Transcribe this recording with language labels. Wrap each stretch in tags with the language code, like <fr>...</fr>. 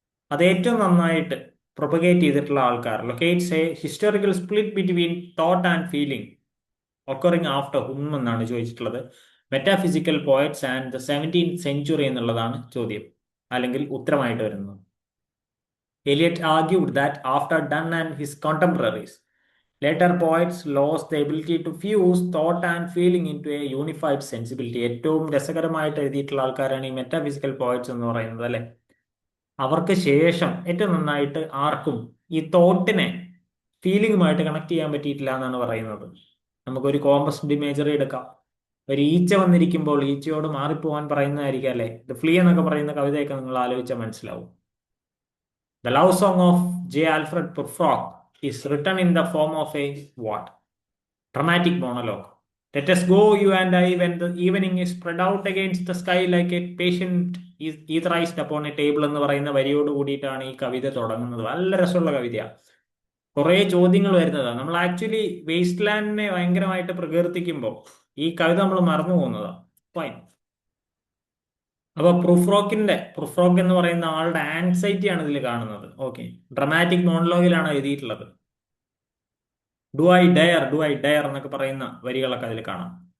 <ml>അത് ഏറ്റവും നന്നായിട്ട് പ്രൊപ്പഗേറ്റ് ചെയ്തിട്ടുള്ള ആൾക്കാർ.</ml> <en>locates a historical split between thought and feeling occurring after Hume</en> <ml>എന്നാണ് ചോദിച്ചിട്ടുള്ളത്.</ml> <en>metaphysical poets and the 17th century</en> <ml>എന്നുള്ളതാണ് ചോദ്യം, അല്ലെങ്കിൽ ഉത്തരമായിട്ട് വരുന്നത്.</ml> <en>Eliot argued that after Donne and his contemporaries, later poets lost the ability to fuse thought and feeling into a unified sensibility.</en> <ml>ഏറ്റവും രസകരമായിട്ട് എഴുതിയിട്ടുള്ള ആൾക്കാരാണ് ഈ മെറ്റാഫിസിക്കൽ പോയറ്റ്സ് എന്ന് പറയുന്നത്, അല്ലെ? അവർക്ക് ശേഷം ഏറ്റവും നന്നായിട്ട് ആർക്കും ഈ തോട്ടിനെ ഫീലിംഗുമായിട്ട് കണക്ട് ചെയ്യാൻ പറ്റിയിട്ടില്ല എന്നാണ് പറയുന്നത്. നമുക്കൊരു കോമ്പസ് ഇമേജറി എടുക്കാം. ഒരു ഈച്ച വന്നിരിക്കുമ്പോൾ ഈച്ചയോട് മാറിപ്പോവാൻ പറയുന്നതായിരിക്കും അല്ലേ. ദ ഫ്ലീ എന്നൊക്കെ പറയുന്ന കവിതയൊക്കെ നിങ്ങൾ ആലോചിച്ചാൽ മനസ്സിലാവും.</ml> <en>The love song of J. Alfred Prufrock is written in the form of a what? Dramatic monologue. Let us go, you and I, when the evening is spread out against the sky like a patient is etherized upon a table</en> <ml>എന്ന് പറയുന്ന വരിയോട് കൂടിയിട്ടാണ് ഈ കവിത തുടങ്ങുന്നത്. നല്ല രസമുള്ള കവിതയാണ്. കുറേ ചോദ്യങ്ങൾ വരുന്നതാണ്. നമ്മൾ ആക്ച്വലി വേസ്റ്റ് ലാൻഡിനെ ഭയങ്കരമായിട്ട് പ്രകീർത്തിക്കുമ്പോൾ ഈ കവിത നമ്മൾ മറന്നു പോകുന്നതാണ്. ഫൈൻ. അപ്പൊ പ്രൂഫ് റോക്ക് എന്ന് പറയുന്ന ആളുടെ ആൻസൈറ്റി ആണ് ഇതിൽ കാണുന്നത്. ഓക്കെ, ഡ്രമാറ്റിക് മോണലോഗിലാണ് എഴുതിയിട്ടുള്ളത്. ഡു ഐ ഡയർ എന്നൊക്കെ പറയുന്ന വരികളൊക്കെ അതിൽ കാണാം.</ml>